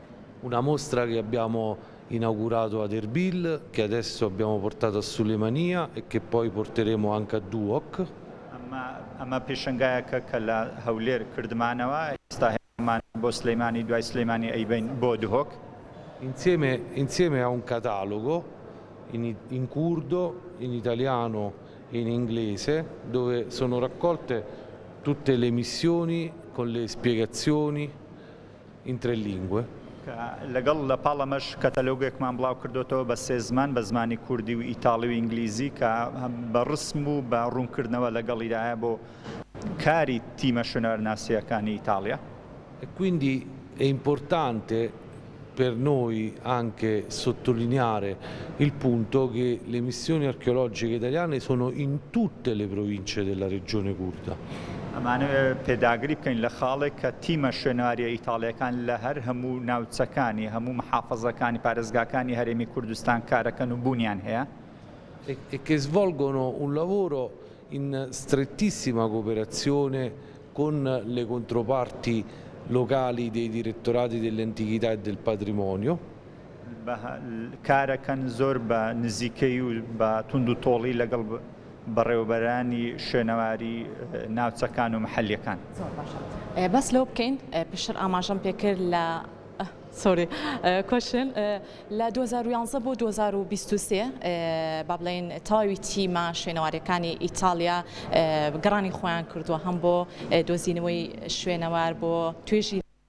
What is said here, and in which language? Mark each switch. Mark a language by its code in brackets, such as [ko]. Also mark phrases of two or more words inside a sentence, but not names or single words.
[it] Una mostra che abbiamo inaugurato ad Erbil, che adesso abbiamo portato a Sulemania e che poi porteremo anche a Duhok. [ckb] ئەمە پێشنگایەکە کە لە هەولێر کردمانەوە ئێستا هێمان بۆ سلەیمانی دوای سلەیمانی ئەیبین بۆ دوهۆک [it] insieme a un catalogo in curdo, in italiano e in inglese, dove sono raccolte tutte le missioni con le spiegazioni in 3 lingue. [ckb] لەگەڵ لە پاڵەمەش کەتەلۆگێکمان بڵاو کردوتەوە بە 3 زمان بە زمانی کوردی و ئیتاڵی و ئینگلیزی کە بە ڕسم و بە ڕوونکردنەوە لەگەڵیدایە بۆ کاری تیمە شوێنەوەرناسیەکانی ئیتالیا. [it] E quindi è importante per noi anche sottolineare il punto che le missioni archeologiche italiane sono in tutte le province della regione curda. [ckb] ئەمانە پێداگری بکەین لە خاڵێک کە تیمە شوێنەواری ئیتاڵیەکان لە هەر هەموو ناوچەکانی هەموو محافەزەکانی پارێزگاکانی هەرێمی کوردستان کارەکەن و بوونیان هەیە [it] E che svolgono un lavoro in strettissima cooperazione con le controparti locali dei direttorati delle antichità e del patrimonio. [ckb] کارەکەن زۆر بە نزیکەی و بە تونند و تۆڵی لەگەڵ بەڕێوەبەرانی شوێنەواری ناوچەکان و محەلیەکان. بەس لەو بکەین پێشتر ئاماژەم پێکرد لە سۆری کوشن لە 2011 بۆ 2023 با بڵێن تەواوی تیمە شوێنەوارەکانی ئیتالیا گەڕانی خۆیان کردووە هەم بۆ دۆزینەوەی شوێنەوار بۆ توێژی